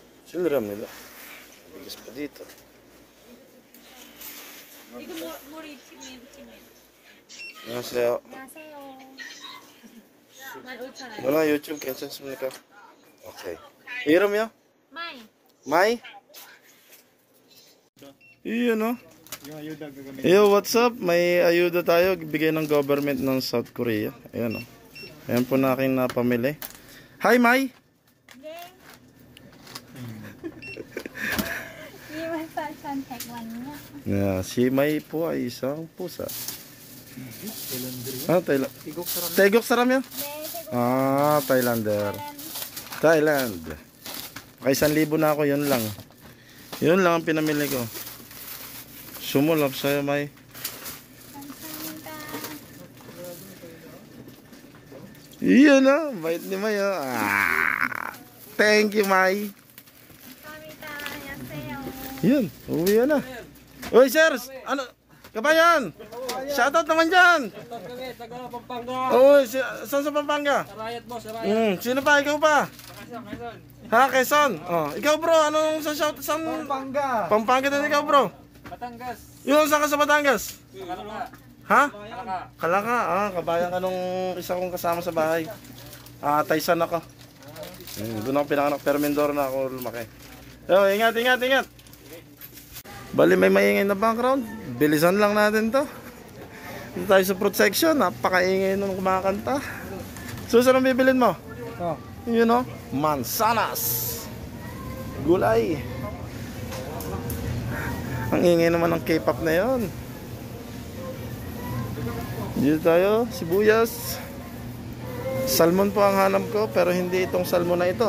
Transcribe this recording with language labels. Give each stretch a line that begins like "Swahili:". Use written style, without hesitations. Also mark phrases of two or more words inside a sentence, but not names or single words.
Filipino: Siniram nila. Bigas pa dito.
Korean: 이거 머리 치면. 안녕하세요. 안녕하세요. 15,000원. 누나 유튜브 괜찮습니까? 오케이. 이름이요? 마이.
Filipino: Mai? Iyon no? Yung ayuda gagamitin.
English: Yo, what's up?
Filipino: May ayuda tayo. Bigay ng government ng South Korea. Ayan o. Ayan po na aking napamili. Hi, Mai!
Korean: 네. 이만 선택원요.
Filipino: Yeah, si Mai po ay isang pusa.
Korean: Ah, Thailand. 태국 사람 yan? 네, 대구
Filipino: Ah, Thailander. Thailand. Okay, 1,000 na ako. Yun lang. Yun lang ang pinamili ko. Sumulap sa'yo, Mai.
Korean: 감사합니다.
Filipino: Iyon na. Bait ni Mai. Oh.
English: Ah, thank you, Mai.
Korean: 감사합니다. 안녕하세요.
Filipino: Yun. Uwi na. Uy, sir. Ano? Kabayan. Shoutout naman dyan. Kami, taga Pampanga. Uy, saan sa Pampanga? Sarayat mo, sarayat. Sino pa? Ikaw pa? Quezon. Ha, Quezon. Oh, ikaw bro, anong sa shout sa Pampanga. Pampanga din ikaw bro? Batangas. Yun, saan ka sa Batangas? Kalaka. Ha? Kalaka. Kalaka. Ah, kabayan ka nung isa kong kasama sa bahay. Ah, Taysan ako. Doon ako pinanganak, pero Mindoro na ako lumaki. So, ingat, ingat, ingat. Bali, may maingay na background. Bilisan lang natin to. Dito tayo sa
English: fruit section.
Filipino: Napakaingay nung kumakanta. So, saan ang bibilin mo? Oh.
English: You know,
Filipino: mansanas. Gulay. Ang ingay naman ng K-pop na yon. Dito tayo, sibuyas. Salmon po ang hanap ko, pero hindi itong salmon na ito.